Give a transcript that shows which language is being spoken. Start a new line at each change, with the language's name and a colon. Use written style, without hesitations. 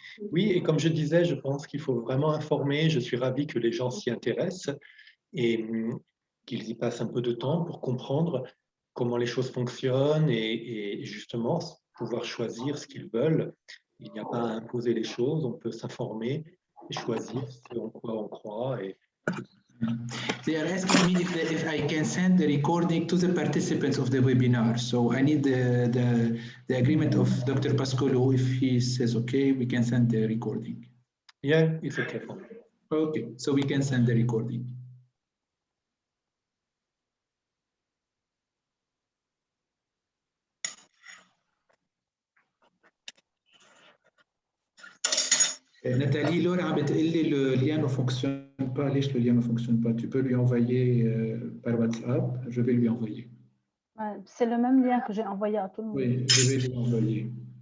French: Oui, et comme je disais, je pense qu'il faut vraiment informer. Je suis ravi que les gens s'y intéressent et qu'ils y passent un peu de temps pour comprendre comment les choses fonctionnent et justement pouvoir choisir ce qu'ils veulent. Il n'y a pas à imposer les choses, on peut s'informer et choisir ce en quoi on croit.
English: They are asking me if I can send the recording to the participants of the webinar. So I need the agreement of Dr. Pascolo. If he says okay, we can send the recording. Yeah, it's okay. Okay, so we can send the recording.
French: Nathalie, Laura
Arabic: عم بتقلي
French: le lien ne fonctionne pas. ليش le lien ne fonctionne pas? Tu peux lui envoyer par WhatsApp. Je vais lui envoyer. C'est le même lien que j'ai envoyé à tout le monde. Oui, je vais lui envoyer.